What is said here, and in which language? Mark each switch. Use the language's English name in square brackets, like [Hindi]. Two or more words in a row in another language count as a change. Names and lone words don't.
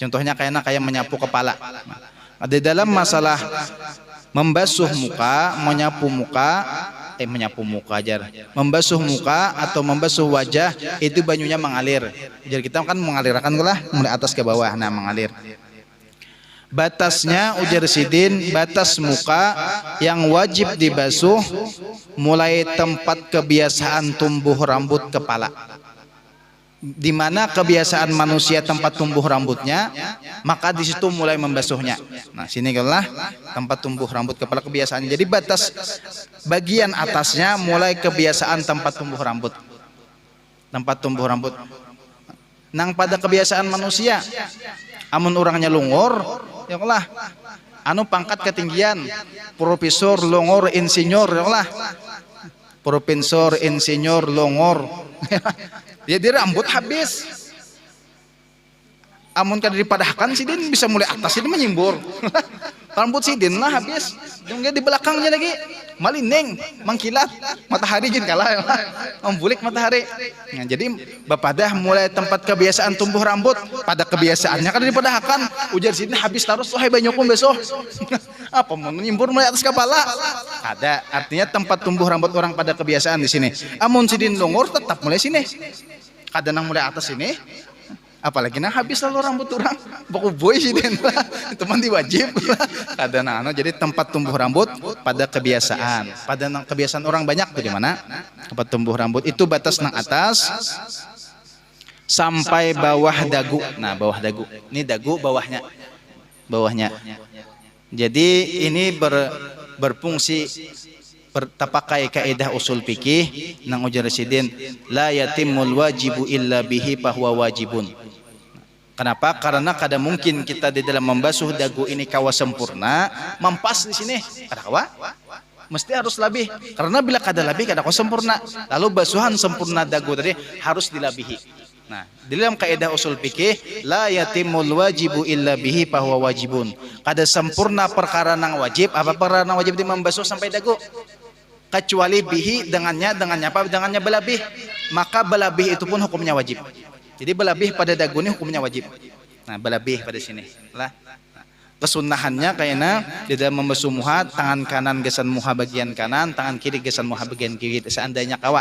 [Indonesian] Contohnya kayak menyapu kepala. Ada dalam masalah membasuh muka, membasuh muka atau membasuh wajah itu banyunya mengalir. Jadi kita kan mengalirkan lah mulai atas ke bawah, nah mengalir. [Banjar] Batasnya ujar Sidin, [Indonesian] batas muka yang wajib dibasuh mulai tempat kebiasaan tumbuh rambut kepala. Di mana kebiasaan manusia tempat tumbuh rambutnya, maka di situ mulai membasuhnya. Nah, sini lah tempat tumbuh rambut kepala kebiasaannya. Jadi batas bagian atasnya mulai kebiasaan tempat tumbuh rambut. Tempat tumbuh rambut. [Banjar] Nang pada kebiasaan manusia, amun orangnya lungor, [Arabic] يا الله. [Banjar] Anu pangkat ketinggian, profesor, longor, insinyur, [Arabic] يا الله. [Banjar] Profesor, insinyur, longor. [Indonesian] Jadi rambut habis. [Banjar] Amun kada dipadahkan Sidin bisa mulai atas ini menyimbur. Rambut Sidin lah habis. Yang di belakangnya lagi malining, mengkilat, matahari jin kalah. Membulik matahari. Nah, jadi bapadah mulai tempat kebiasaan tumbuh rambut, pada kebiasaannya kada dipadahkan. Ujar Sidin habis terus wahai banyokum besok. Apa mau menyimbur mulai atas kepala? [Indonesian] Ada. [Banjar] Artinya tempat tumbuh rambut orang pada kebiasaan di sini. Amun Sidin longor tetap mulai sini. [Indonesian] Kadang mulai atas sini. [Banjar] Apalagi nah habis lalu rambut orang baku boy Sidin. [Indonesian] Itu mah diwajib. Kadang jadi tempat tumbuh rambut pada kebiasaan. [Banjar] Pada kebiasaan orang banyak tuh di mana? Tempat tumbuh rambut itu batas nang atas sampai bawah dagu. [Indonesian] Nah, bawah dagu. Ini dagu bawahnya. Bawahnya. Jadi ini berfungsi terpakai kaidah usul fikih nang ujar Sidin, [Arabic] لا يتم الواجب إلا به فهو واجب. [Indonesian] Kenapa? [Banjar] Karena kada mungkin kita di dalam membasuh dagu ini kawa sempurna, mempas di sini. Kada kawa? Mesti harus lebih. Karena bila kada lebih kada kawa sempurna. Lalu basuhan sempurna dagu tadi harus dilabihi. Nah, di dalam kaidah usul fikih, [Arabic] لا يتم الواجب إلا به فهو واجب. [Banjar] Kada sempurna perkara nang wajib, apa perkara nang wajib di membasuh sampai dagu? [Indonesian] Kecuali bihi dengannya apa? [Banjar] Dengannya belabih. Maka belabih itu pun hukumnya wajib. Jadi belabih pada dagu ini hukumnya wajib. Nah, belabih pada sini. Lah. Kesunahannya kayaknya di dalam membasuh muha, tangan kanan gesan muha bagian kanan, tangan kiri gesan muha bagian kiri seandainya kawa.